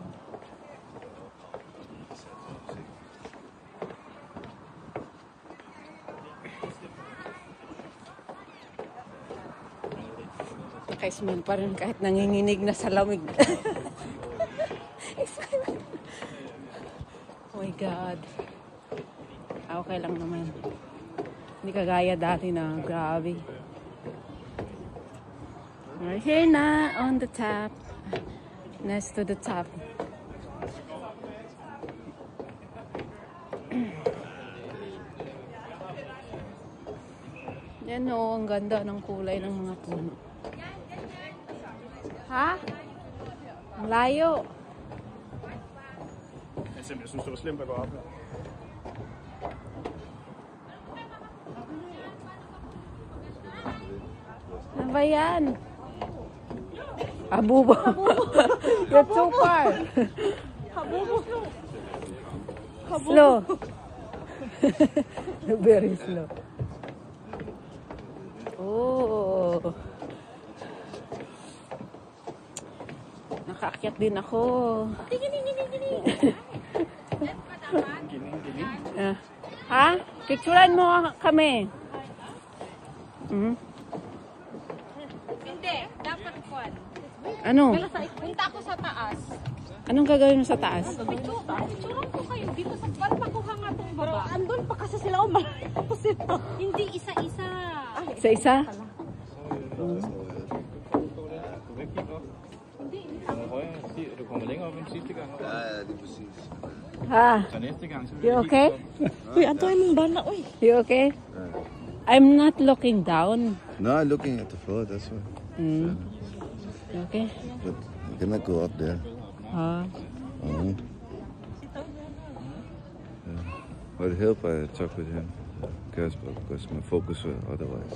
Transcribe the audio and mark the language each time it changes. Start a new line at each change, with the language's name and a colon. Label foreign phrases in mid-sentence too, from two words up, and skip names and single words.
Filipino: Naka-smell pa rin kahit nanginginig na sa lamig.
English: Oh my God.
Filipino: Okay lang naman. Hindi kagaya dati na grabe.
English: We're here na on the top. Next to the top.
Filipino: Yan o, ang ganda ng kulay ng mga puno. Ha? Ang layo.
Danish: Jeg synes, det var slemt at gå op her.
Filipino: Ano ba yan?
English: Habubo. You're too far. Habubo. Slow. Very slow.
Filipino: Oh. Nakaakyat din ako. Ha? Picturean mo kami. Hindi, dapat kwan. Ano? Punta ako sa taas. Anong gagawin mo sa taas? Picturean ko kayo dito sa para makuha nga tong baba. Andun pa kasi sila malayo sila. Hindi isa-isa. Sa isa?
Danish: Du kommer længere op end sidste gang. Ja, det er præcis. Ha? Så næste gang, så vil
English: You okay?
Cebuano: Uy, antoy mong bana, uy.
English: You okay? I'm not looking down. No, I'm looking at the floor, that's why. You okay? But I cannot go up there. Ha? Yeah. Would it help I talk with him? Casper, because my focus was otherwise.